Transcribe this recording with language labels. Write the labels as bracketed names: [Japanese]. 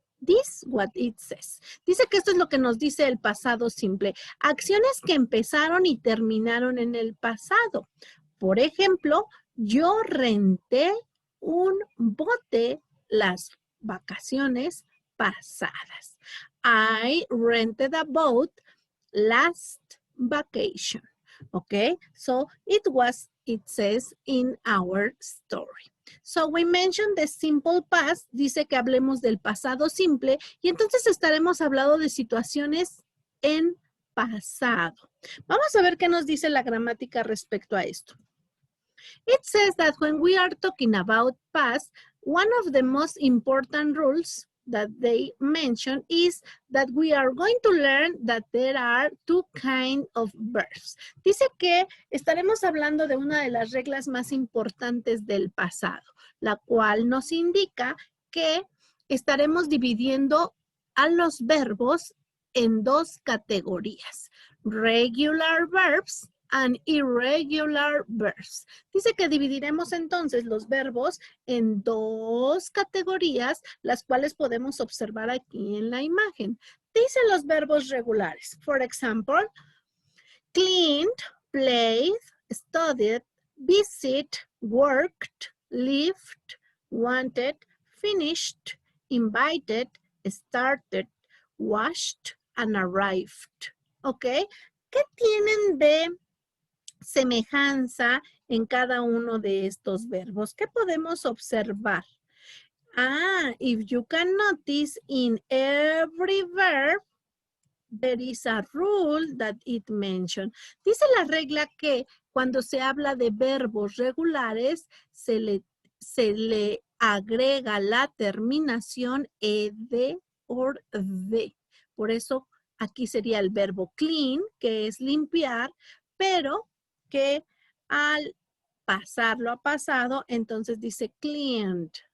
[English] This what it says. [Spanish] Dice que esto es lo que nos dice el pasado simple. Acciones que empezaron y terminaron en el pasado. Por ejemplo, yo renté un bote las vacaciones pasadas. [English] I rented a boat last vacation. Okay, so it says in our story. So we mentioned the simple past, [Spanish] dice que hablemos del pasado simple y entonces estaremos hablando de situaciones en pasado. Vamos a ver qué nos dice la gramática respecto a esto. [English] It says that when we are talking about past, one of the most important rules that they mention is that we are going to learn that there are two kinds of verbs. [Spanish] Dice que estaremos hablando de una de las reglas más importantes del pasado, la cual nos indica que estaremos dividiendo a los verbos en dos categorías, [English] regular verbs and irregular verbs. [Spanish] Dice que dividiremos entonces los verbos en dos categorías, las cuales podemos observar aquí en la imagen. Dice los verbos regulares. [English] For example, cleaned, played, studied, visit, worked, lived, wanted, finished, invited, started, washed, and arrived. ¿Ok? [Spanish] ¿Qué tienen de semejanza en cada uno de estos verbos? ¿Qué podemos observar? [English] If you can notice, in every verb, there is a rule that it mentioned. [Spanish] Dice la regla que cuando se habla de verbos regulares, se le agrega la terminación ed or de. Por eso aquí sería el verbo clean, que es limpiar, pero que al pasarlo a pasado, entonces dice cleaned.